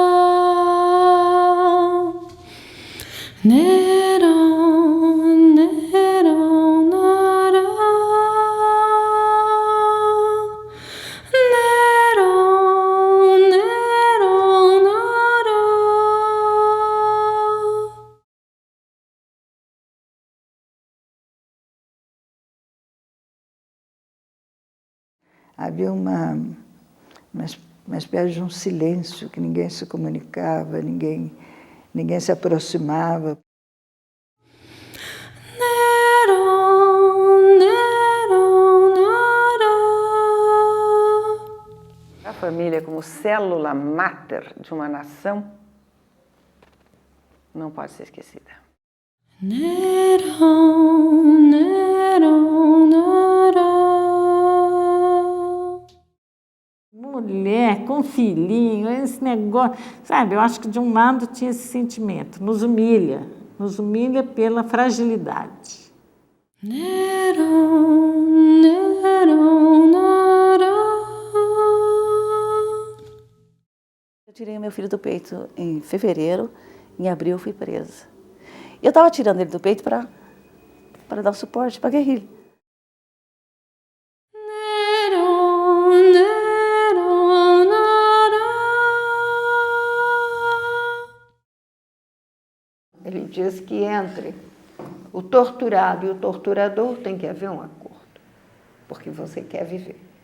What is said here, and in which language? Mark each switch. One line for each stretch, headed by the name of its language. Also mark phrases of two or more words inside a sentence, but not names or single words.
Portuguese: Neron, Neron, nara. Neron, Neron, nara. Havia uma espécie de um silêncio, que ninguém se comunicava, ninguém se aproximava. Neron, Neron, nara. A família como célula máter de uma nação não pode ser esquecida. Neron, Neron, nara. Mulher com filhinho, esse negócio, sabe? Eu acho que de um lado tinha esse sentimento, nos humilha pela fragilidade. Neron, Neron, nara. Eu tirei meu filho do peito em fevereiro, em abril eu fui presa. Eu estava tirando ele do peito para dar suporte para a guerrilha. Neron, Neron, nara. Ele diz que entre o torturado e o torturador tem que haver um acordo, porque você quer viver.